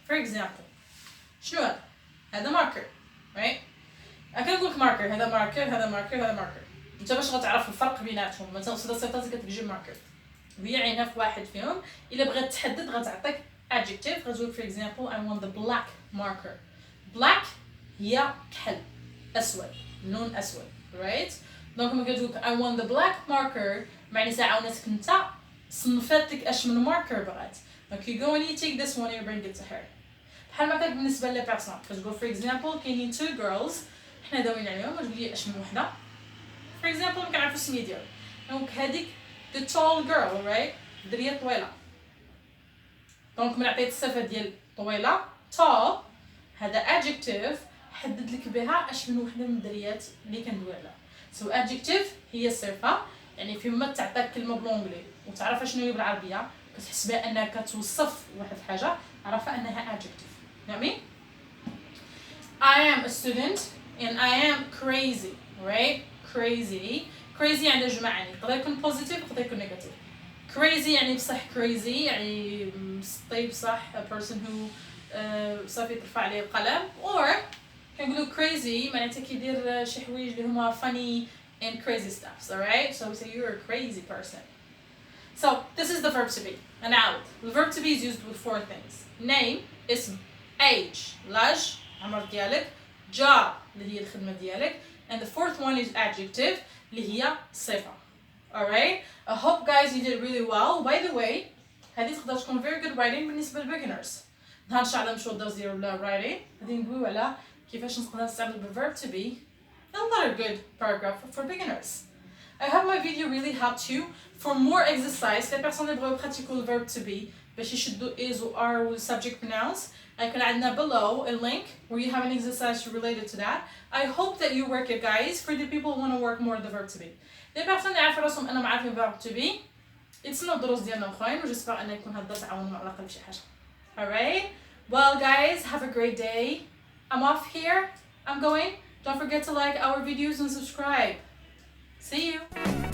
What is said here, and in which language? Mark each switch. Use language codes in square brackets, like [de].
[en] For example [ar] شنو هذا ماركر [en] right [ar] كنقول لك ماركر هذا ماركر هذا ماركر هذا ماركر انت باش غتعرف الفرق بيناتهم مثلا وصله صفات كتجي ماركر وهي عينها في واحد فيهم الا بغات تحدد غتعطيك adjective غتقول [en] for example I want the black marker. [ar] black هي كحل اسود لون اسود [en] right [ar] دونك ملي كتقول [en] I want the black marker [ar] معناتها عاونتك انت صنفات لك اش من ماركر بغات. [en] Like you go and you take this one and you bring it to her. [ar] بحال ما كان بالنسبه لي بيرسون كتقول [en] for example [ar] كاينين [en] two girls [ar] حنا داويين عليهم تقول لي اش من وحده for example ما كنعرفوا السميه ديالها دونك هذيك [en] the tall girl right [ar] الدريه طويله دونك من عطيت الصفه ديال طويله tall هذا adjective حدد لك بها اش من وحده من الدريات اللي كندوي عليها. so adjective هي صفه يعني فيما تعطيك كلمه بالانجلي وتعرف شنو هي بالعربيه كتحسبها انها كتوصف واحد الحاجه عرفها انها adjective. يعني [en] I am a student and I am crazy right crazy [ar] عندها جمع يعني يقدر يكون positive يقدر يكون negative. crazy يعني بصح crazy يعني مسطي بصح [en] a person who [ar] صافي ترفع عليه القلم or كنقولوا crazy معناتها كيدير شي حوايج اللي هما [en] funny and crazy stuff. Alright, so we say you're a crazy person. So this is the verb to be. And now the verb to be is used with 4 things: name, [ar] اسم, [en] age [ar] لاج عمر ديالك. [en] job [ar] اللي هي الخدمة ديالك. [en] and the fourth one is adjective [ar] اللي هي صفة. [en] alright, I hope guys you did really well. by the way [ar] هذه تقدر تكون [en] very good writing [ar] بالنسبة لل [en] beginners. [ar] نهار نتعلم شو الدرس ديالو ولا [en] writing [ar] غادي ندويو على كيفاش نقدر نستعمل ب [en] verb to be. another good paragraph for beginners. I hope my video really helped you. For more exercise [fr] les personnes [ar] اللي بغاو يبراتيكو [en] the verb to be [ar] باش يشدوا [en] is و are و subject pronouns [ar] هيكون عندنا [en] below a link where you have an exercise related to that. I hope that you work it guys. for the people who want to work more the verb to be. [fr] les personnes [ar] اللي عارفين راسهم انهم عارفين [en] verb to be [ar] يتسناو الدروس ديالنا اخرين و جيسبر ان يكون هذا الدرس عاونهم على الاقل بشي حاجه. alright, well guys have a great day. I'm off here. I'm going. Don't forget to like our videos and subscribe. See you.